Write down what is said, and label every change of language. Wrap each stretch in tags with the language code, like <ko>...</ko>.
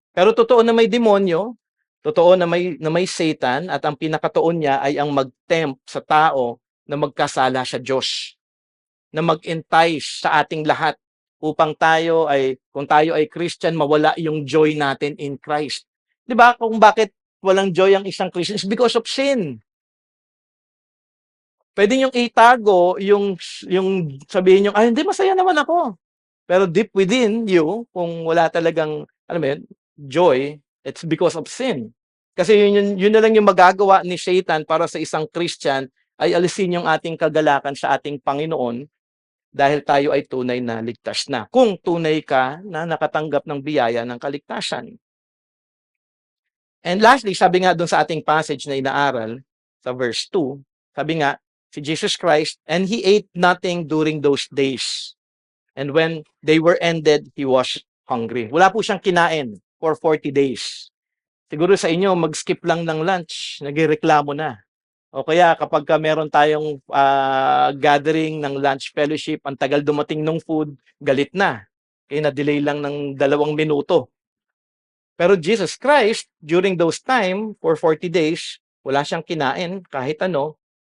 <tl>Pero totoo na may demonyo, totoo na may Satan, at ang pinakatoon niya ay ang mag-tempt sa tao na magkasala sa Diyos, na mag-entice sa ating lahat upang kung tayo ay Christian, mawala yung joy natin in Christ. 'Di ba? Kung bakit walang joy ang isang Christian</tl> <en>is because of sin.</en> <tl>Pwede niyong itago yung sabihin niyo, ay hindi, masaya naman ako. Pero deep within you, kung wala talagang, alam mo yun, joy,</tl> <en>it's because of sin.</en> <tl>Kasi yun na lang yung magagawa ni Satan para sa isang Christian ay alisin yung ating kagalakan sa ating Panginoon dahil tayo ay tunay na ligtas na. Kung tunay ka na nakatanggap ng biyaya ng kaligtasan. And lastly, sabi nga doon sa ating passage na inaaral, sa verse 2, sabi nga, si Jesus Christ,</tl> <en>and He ate nothing during those days. And when they were ended, He was hungry.</en> <tl>Wala po siyang kinain for 40 days. Siguro sa inyo, mag-skip lang ng lunch, nagreklamo na. O kaya kapag meron tayong gathering ng lunch fellowship, ang tagal dumating ng food, galit na. Kaya na-delay lang ng 2 minuto. Pero Jesus Christ,</tl> <en>during those time, for 40 days,</en> <tl>wala siyang kinain kahit ano.</tl>